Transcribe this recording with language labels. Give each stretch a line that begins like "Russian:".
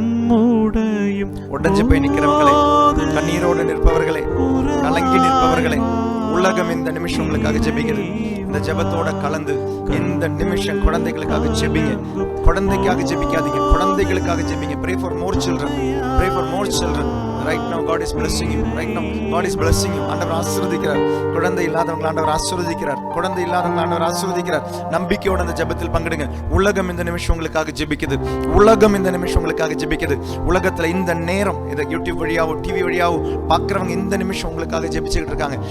Tamil: மூடையும் உடைஞ்சு போய் நிற்கிறவங்களே, கண்ணீரோடு நிற்பவர்களே, கலங்கி நிற்பவர்களே, உலகம் இந்த நிமிஷம் உங்களுக்காக ஜெபிக்குது. இந்த ஜெபத்தோட கலந்து இந்த நிமிஷம் குழந்தைகளுக்காக ஜெபிங்க. குழந்தைக்காக ஜெபிக்காதீங்க, குழந்தைகளுக்காக ஜெபிங்க.
English: Pray for more children. Pray for more children. Right now God is blessing you. Right now God is blessing you.
Tamil: ஆண்டவர் ஆசீர்வதிக்கிறார். குழந்தை இல்லாதவங்க ஆண்டவர் ஆசீர்வதிக்கிறார். குழந்தை இல்லாதவங்க ஆண்டவர் ஆசீர்வதிக்கிறார். நம்பிக்கையோட இந்த ஜெபத்தில் பங்கெடுங்க. உலகம் இந்த நிமிஷம் உங்களுக்காக ஜெபிக்குது. உலகம் இந்த நிமிஷம் உங்களுக்காக ஜெபிக்குது. உலகத்துல இந்த நேரம் இதை யூடியூப் வழியாவோ டிவி வழியாவோ பார்க்குறவங்க இந்த நிமிஷம் உங்களுக்காக ஜெபிச்சுக்கிட்டு இருக்காங்க.